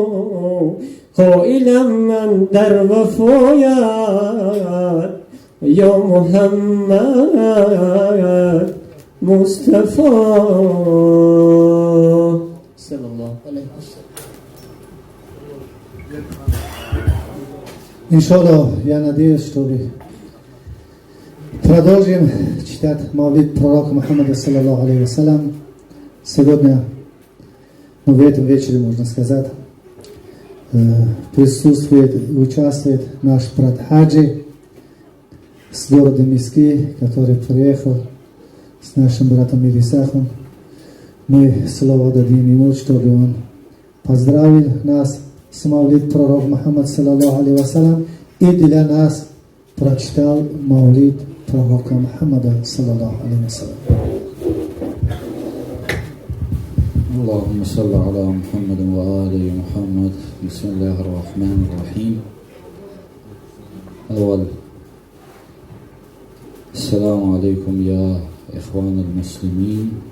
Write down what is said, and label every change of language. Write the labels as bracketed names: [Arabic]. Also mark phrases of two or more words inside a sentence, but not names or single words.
[Persian] قائلم من در وفایت یا محمد مصطفی [Arabic] صلی الله علیه وسلم [Russian] Иншаллах, я надеюсь, что вы продолжим читать молитву пророка Мухаммада, [Arabic] صلى الله عليه وسلم. [Russian] Сегодня, в этом вечере, можно сказать, присутствует и участвует наш брат Хаджи с города Миски, который приехал с нашим братом Ирисахом. Мы слово дадим ему, чтобы он поздравил нас с Маулид пророк Мухаммад [Arabic] صلى الله عليه وسلم [Russian] и для нас прочитал Маулид пророка Мухаммада [Arabic] صلى الله عليه وسلم. اللهم صل على محمد وآل محمد. بسم الله الرحمن الرحيم. أول السلام عليكم يا إخوان المسلمين.